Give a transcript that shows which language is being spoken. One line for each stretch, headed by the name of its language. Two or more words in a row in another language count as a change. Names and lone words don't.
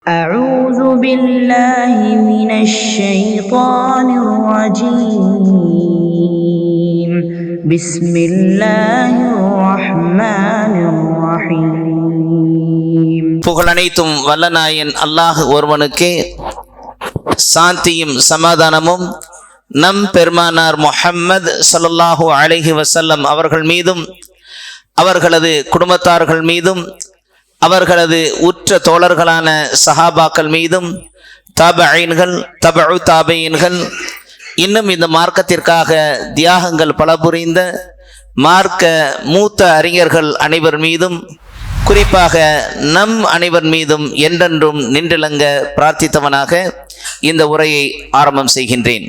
Arabic: أعوذ بالله من الشيطان الرجيم بسم الله الرحمن الرحيم.
Tamil: புகழனைத்தும் வல்லநாயன் அல்லாஹ் ஒருவனுக்கே சாந்தியும் சமாதானமும் நம் பெருமானார் முஹம்மது
Arabic: صلى الله عليه
Tamil: வஸல்லம் அவர்கள் மீதும் அவர்களது குடும்பத்தார்கள் மீதும் அவர்களது உற்ற தோழர்களான சஹாபாக்கள் மீதும் தாபஈன்கள் தபஉ தாபஈன்கள் இன்னும் இந்த மார்க்கத்திற்காக தியாகங்கள் பல புரிந்த மார்க்க மூத்த அறிஞர்கள் அனைவர் மீதும் குறிப்பாக நம் அனைவர் மீதும் என்றென்றும் நின்றிலங்க பிரார்த்தித்தவனாக இந்த உரையை ஆரம்பம் செய்கின்றேன்.